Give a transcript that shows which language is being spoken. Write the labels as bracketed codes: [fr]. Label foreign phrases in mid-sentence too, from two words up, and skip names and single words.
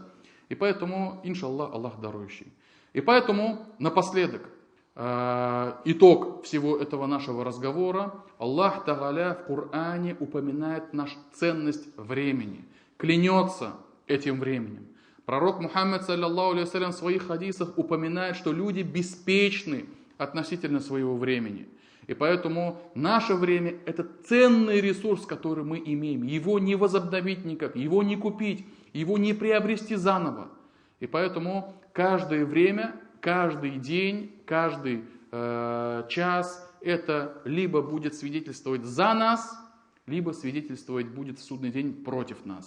[ru] И поэтому, иншаллах, Аллах дарующий. И поэтому, напоследок, итог всего этого нашего разговора. Аллах Та'аля в Коране упоминает нашу ценность времени. Клянется этим временем. Пророк Мухаммад, [ar] صلى الله عليه وسلم, [ru] в своих хадисах упоминает, что люди беспечны относительно своего времени. И поэтому наше время – это ценный ресурс, который мы имеем. Его не возобновить никак, его не купить, его не приобрести заново. И поэтому каждое время, каждый день, каждый час это либо будет свидетельствовать за нас, либо свидетельствовать будет в судный день против нас.